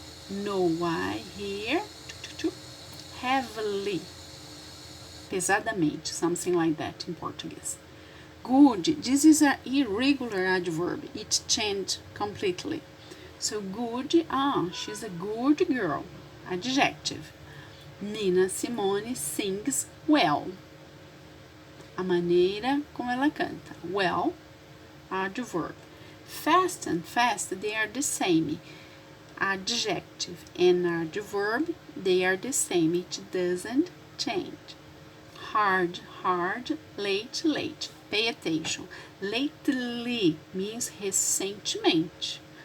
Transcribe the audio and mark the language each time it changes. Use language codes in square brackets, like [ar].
[en] No Y here, heavily, pesadamente, something like that in Portuguese. Good, this is an irregular adverb, it changed completely. So good, she's a good girl, adjective. Nina Simone sings well. [pt] A maneira como ela canta. [en] Well, adverb. Fast and fast, they are the same. Adjective and adverb, they are the same. It doesn't change. Hard, late. Pay attention. Lately means recentemente.